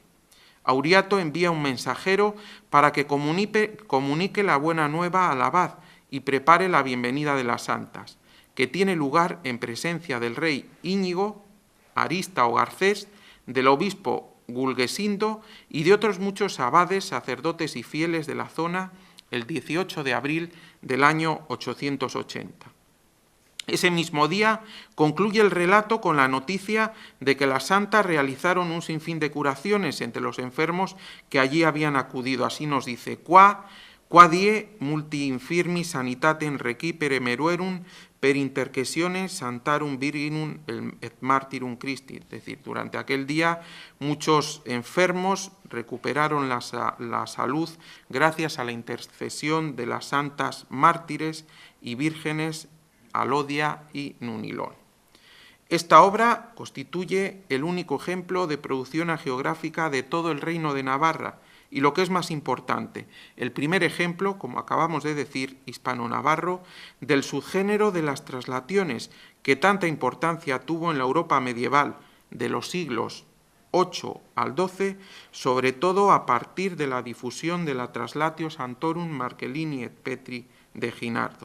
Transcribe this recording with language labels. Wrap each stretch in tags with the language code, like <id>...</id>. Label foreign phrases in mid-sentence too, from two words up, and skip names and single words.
<es>Auriato envía un mensajero para que comunique la buena nueva al abad y prepare la bienvenida de las santas, que tiene lugar en presencia del rey Íñigo, Arista o Garcés, del obispo Gulgesindo y de otros muchos abades, sacerdotes y fieles de la zona, el 18 de abril del año 880. Ese mismo día concluye el relato con la noticia de que las santas realizaron un sinfín de curaciones entre los enfermos que allí habían acudido. Así nos dice:</es> <la>Qua die multi infirmi sanitatem recipere meruerum per intercessione santarum virginum et martyrum Christi.</la> <es>Es decir, durante aquel día muchos enfermos recuperaron la salud gracias a la intercesión de las santas mártires y vírgenes Alodia y Nunilón. Esta obra constituye el único ejemplo de producción hagiográfica de todo el reino de Navarra Y lo que es más importante, el primer ejemplo, como acabamos de decir, hispano-navarro, del subgénero de las traslaciones que tanta importancia tuvo en la Europa medieval de los siglos 8 al 12, sobre todo a partir de la difusión de la Traslatio Sanctorum Marcellini et Petri de Ginardo.</es>